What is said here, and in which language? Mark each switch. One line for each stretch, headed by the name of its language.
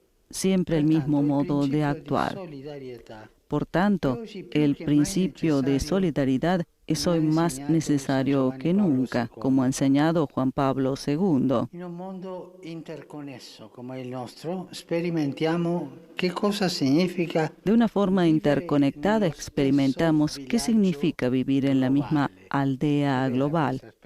Spanish: Siempre el mismo modo de actuar. Por tanto, el principio de solidaridad es hoy más necesario que nunca, como ha enseñado Juan Pablo II.
Italian: In un mondo interconnesso come il nostro, sperimentiamo che cosa significa.
Spanish: De una forma interconectada experimentamos qué significa vivir en la misma aldea global.